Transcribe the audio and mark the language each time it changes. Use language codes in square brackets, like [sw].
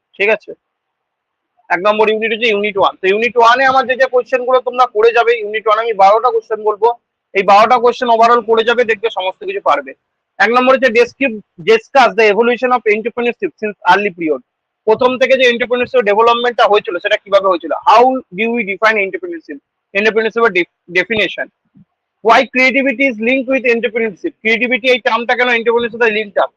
[bn] ঠিক আছে, 1 নম্বর ইউনিট হচ্ছে ইউনিট 1। তো ইউনিট 1-এ আমার যে যে কোয়েশ্চেন গুলো তোমরা করে যাবে, ইউনিট 1 আমি 12টা কোয়েশ্চেন বলবো। এই 12টা কোয়েশ্চেন ওভারঅল করে যাবে, দেখবে সমস্ত কিছু পারবে। 1 নম্বর হচ্ছে [en] Discuss the evolution of entrepreneurship since early period. [bn] প্রথম থেকে যে এন্টারপ্রেনিউরশিপ ডেভেলপমেন্টটা হয়েছিল, সেটা কিভাবে হয়েছিল। [en] how do we define entrepreneurship, [bn] এন্টারপ্রেনিউরশিপের definition. [en] Why creativity is linked with entrepreneurship? [bn] Creativity এই টার্মটা কেন এন্টারপ্রেনিউরশিপ সাথে লিঙ্কড আপ?